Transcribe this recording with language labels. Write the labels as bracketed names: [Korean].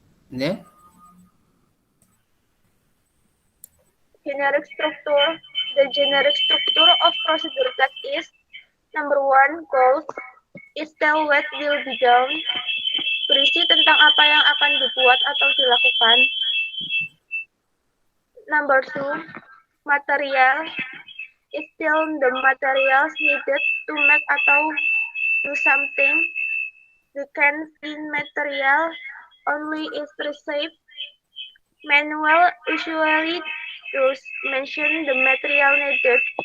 [English] Then? Generic structure. The generic structure of procedure text is number 1, goals. It tell what will be done. [Indonesian] Berisi tentang apa yang akan dibuat atau dilakukan. [English] Number 2, material. It tell the materials needed to make atau do something. The canteen material only is received. Manual usually does mention the material needed.